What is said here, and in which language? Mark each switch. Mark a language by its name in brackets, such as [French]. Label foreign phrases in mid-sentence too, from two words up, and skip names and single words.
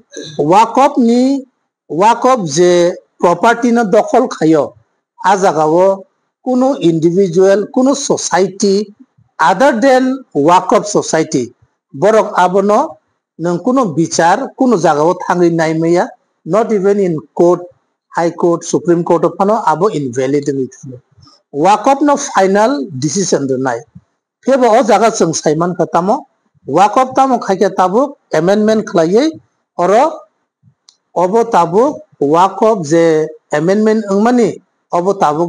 [Bodo] वाकफ जे प्रॉपर्टी न दखल खायो आ जागाओ कुनो इंडिविजुअल कुनो सोसाइटी [English] other than [Bodo] वाकफ सोसाइटी बरक आबनो नों कुनो विचार कुनो जागाओ थांगै नायमैया [English] not even in court High Court Supreme Court [Bodo] फानो आबो इनवैलिड वाकफ न फाइनल डिसीजन दोनाय फेबो ओ जागा जों साइमान खतामो वाकफ तामो खायके ताबुक अमेंडमेंट खालायै [Hindi] और अब [Bodo] ताबुक वाकफ जे अमेंडमेंट अंगमानि अब ताबुक